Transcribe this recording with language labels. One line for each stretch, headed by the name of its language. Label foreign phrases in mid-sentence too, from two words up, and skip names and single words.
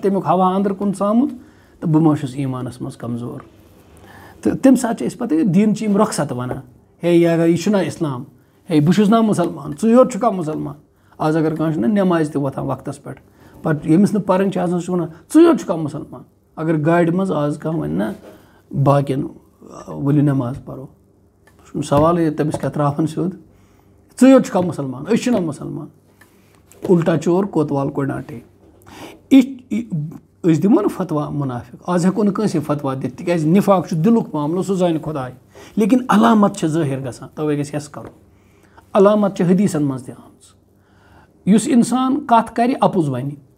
Kashmiri: تَمیُک ہوا أنٛدرٕ کُن ژامُت تہٕ بہٕ ما چھُس ایٖمانَس منٛز کمزور تہٕ تَمہِ ساتہٕ چھِ أسۍ پَتہٕ دیٖنچہِ یِم رۄخصت وَنان ہے یہِ چھُنہ اِسلام ہے بہٕ چھُس نا مُسلمان ژٕے یوت چھُکھا مُسلمان آز اگر کانٛہہ چھُنہ نٮ۪مازِ تہِ وۄتھان وقتَس پٮ۪ٹھ پَتہٕ ییٚمِس نہٕ پَرٕنۍ چھِ آسان سُہ چھُ وَنان ژٕے یوت چھُکھا مُسلمان اگر گاڑِ منٛز آز کانٛہہ وَنہِ نہ باقٕیَن ؤلِو نٮ۪ماز پَرو سُہ چھُنہٕ سوالٕے تٔمِس کیٛاہ ترٛاوَن سیوٚد ژٕے یوت چھُکھا مُسلمان أسۍ چھِنہ مُسلمان
Urdu: اُلٹا چور کوتوال کوڈاٹے
Kashmiri: أسۍ دِمو نہٕ فتوا مُنافِق آز ہٮ۪کو نہٕ کٲنٛسے فتوا دِتھ تِکیٛازِ نِفاق چھُ دِلُک معاملہٕ سُہ زانہِ خۄداے لیکِن علامت چھِ ظٲہِر گژھان تَوَے گژھِ ہٮ۪س کَرُن علامت چھِ حدیٖثَن منٛز تہِ آمٕژ یُس اِنسان کَتھ کَرِ اَپُز وَنہِ